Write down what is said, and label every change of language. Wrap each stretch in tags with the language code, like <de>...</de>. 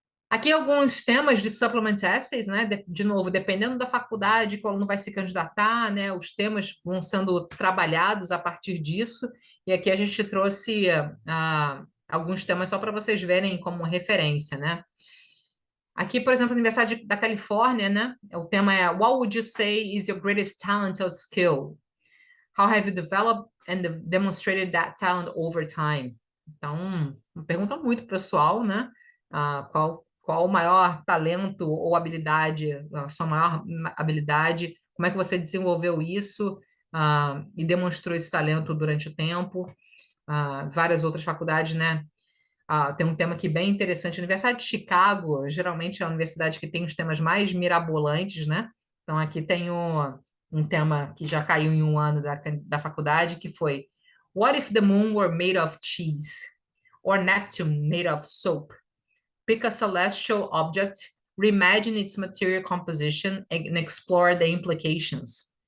<pt>Aqui alguns temas de supplement essays, né? De novo, dependendo da faculdade que o aluno vai se candidatar, né? Os temas vão sendo trabalhados a partir disso. E aqui a gente trouxe alguns temas só para vocês verem como referência, né? Aqui, por exemplo, a Universidade da Califórnia, né? O tema é</pt> <en>What would you say is your greatest talent or skill? How have you developed and demonstrated that talent over time?</en> <pt>Então, uma pergunta muito pessoal, né? Qual o maior talento ou habilidade, a sua maior habilidade? Como é que você desenvolveu isso, e demonstrou esse talento durante o tempo? Várias outras faculdades, né? Tem um tema aqui bem interessante. A Universidade de Chicago, geralmente é a universidade que tem os temas mais mirabolantes, né? Então, aqui tem um tema que já caiu em um ano da faculdade, que foi</pt> <en>What if the moon were made of cheese? Or Neptune made of soap? Pick a celestial object, reimagine its material composition, and explore the implications.</en>